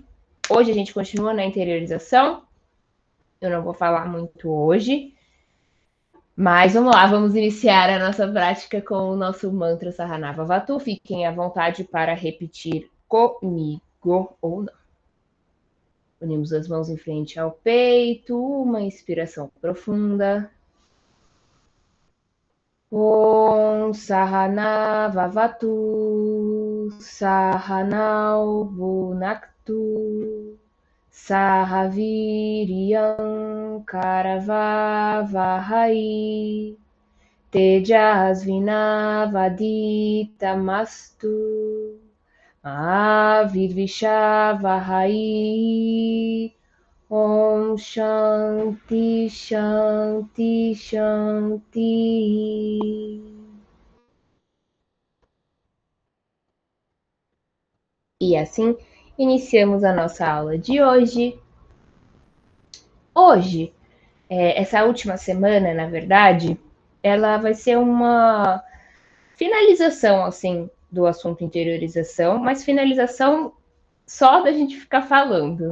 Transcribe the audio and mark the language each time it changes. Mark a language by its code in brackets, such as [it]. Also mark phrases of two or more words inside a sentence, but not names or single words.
[pt] Hoje a gente continua na interiorização. Eu não vou falar muito hoje, mas vamos lá, vamos iniciar a nossa prática com o nosso mantra Sahanava Vatu. Fiquem à vontade para repetir comigo ou não. Unimos as mãos em frente ao peito, uma inspiração profunda. [sa] ॐ सहनाव वतु सहनौ भुनक्तु सहवीर्यं करवावहै तेजस्विनावधीतमस्तु विद्विषावहै. ॐ शान्तिः शान्तिः शान्तिः. [pt] E assim iniciamos a nossa aula de hoje. Hoje, essa última semana, na verdade, ela vai ser uma finalização, assim, do assunto interiorização, mas finalização só da gente ficar falando.